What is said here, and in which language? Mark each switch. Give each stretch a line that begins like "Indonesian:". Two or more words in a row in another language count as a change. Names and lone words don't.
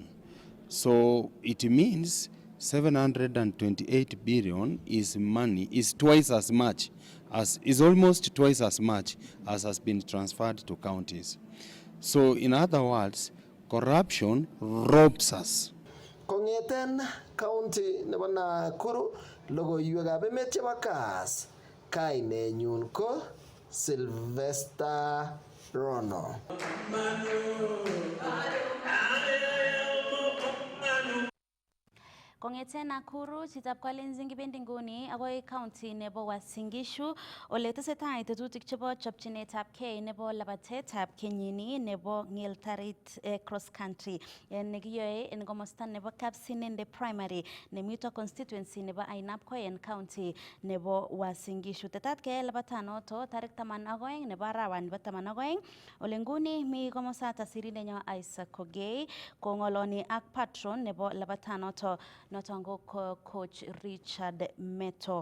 English: So it means 728 billion is almost twice as much as has been transferred to counties. So in other words, corruption robs us.
Kalenjin: Kongeten county nebo Nakuru, logoiwekab emet chebo Kass, kainenyun ko Sylvester Rono. Kong'eten Nakuru, chitab Kalenjin kibendi nguni agoi county nebo Uasin Gishu ole tesetai tetutik chebo chopchinetabgei nebo labatetab kenyini nebo Ng'eltarit
English: cross country
Kalenjin: nekiyoe en komosta nebo Kapsinende primary nemito constituency nebo Ainabkoi county nebo Uasin Gishu. Tetat keyai labatanoto tarik 12 nebo arawani nebo 12 ole nguni mi komosata sirindenyo Isaac Kogei kong'oloni ak patron nebo labatanoto noton ko coach Richard Meto.